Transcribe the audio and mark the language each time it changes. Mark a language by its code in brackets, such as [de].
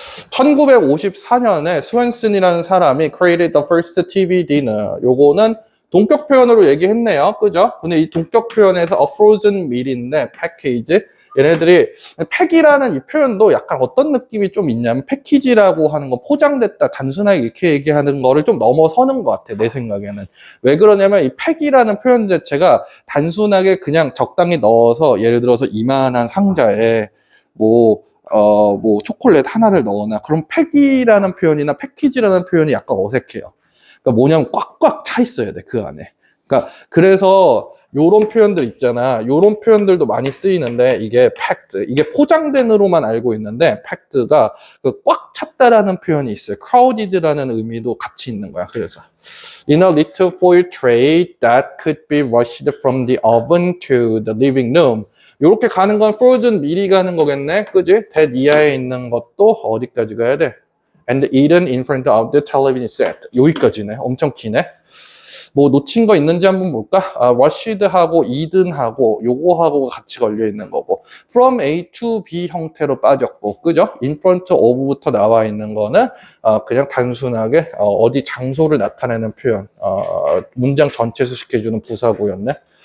[ko] 1954년에 스웬슨이라는 사람이 [en] created the first TV dinner. [ko] 요거는 동격 표현으로 얘기했네요. 그죠? 근데 이 동격 표현에서 [en] a frozen meal [ko] 인데 패키지. 얘네들이 팩이라는 이 표현도 약간 어떤 느낌이 좀 있냐면 패키지라고 하는 거 포장됐다 단순하게 이렇게 얘기하는 거를 좀 넘어서는 것 같아. 내 생각에는. 왜 그러냐면 이 팩이라는 표현 자체가 단순하게 그냥 적당히 넣어서 예를 들어서 이만한 상자에 뭐 초콜릿 하나를 넣거나 그럼 팩이라는 표현이나 패키지라는 표현이 약간 어색해요. 그러니까 뭐냐면 꽉꽉 차 있어야 돼, 그 안에. 그러니까 그래서 요런 표현들 있잖아. 요런 표현들도 많이 쓰이는데 이게 packed, 이게 포장된으로만 알고 있는데 packed가 그 꽉 찼다라는 표현이 있어요. crowded라는 의미도 같이 있는 거야. [en] 그래서 in a little foil tray that could be rushed from the oven to the living room. [ko] 요렇게 가는 건 frozen 미리 가는 거겠네. 그지? that 이하에 있는 것도 어디까지 가야 돼? [en] and eaten in front of the television set. [ko] 여기까지네. 엄청 기네. 뭐 놓친 거 있는지 한번 볼까? rushed하고 eaten하고 요거하고 같이 걸려 있는 거고 from A to B 형태로 빠졌고 그죠? in front of부터 나와 있는 거는 그냥 단순하게 어디 장소를 나타내는 표현 문장 전체 수식해주는 부사구였네.